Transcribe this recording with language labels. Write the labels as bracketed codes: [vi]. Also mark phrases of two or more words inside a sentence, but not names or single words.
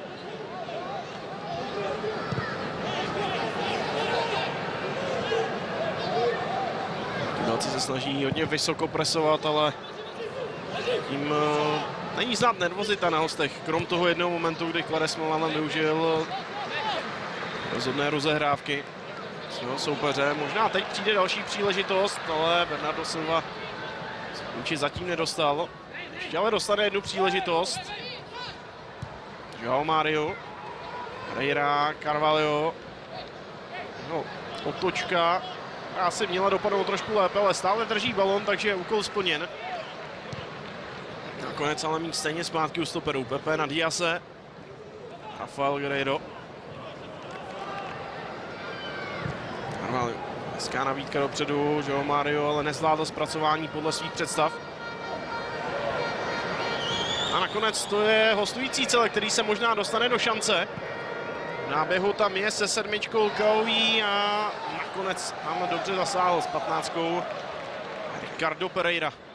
[cs] Portugalci se snaží hodně vysoko presovat, ale tím není znát nervozita na hostech. Krom toho jednoho momentu, kdy Quaresma využil rozhodné rozehrávky svého soupeře. Možná teď přijde další příležitost, ale Bernardo Silva míči zatím nedostal. Ještě ale dostane jednu příležitost. João Mário. Pereira, Carvalho. No, otočka. Asi měla dopadnout trošku lépe, ale stále drží balon, takže je úkol splněn. Nakonec ale mít stejně zpátky u stoperů. Pepe na Diase. Rafael Guerreiro. Carvalho. Hezká nabídka dopředu, João Mário, ale nezvládl zpracování podle svých představ. A nakonec to je hostující celek, který se možná dostane do šance. náběhu tam je se 7 Kauí a nakonec tam dobře zasáhl s 15 Ricardo Pereira.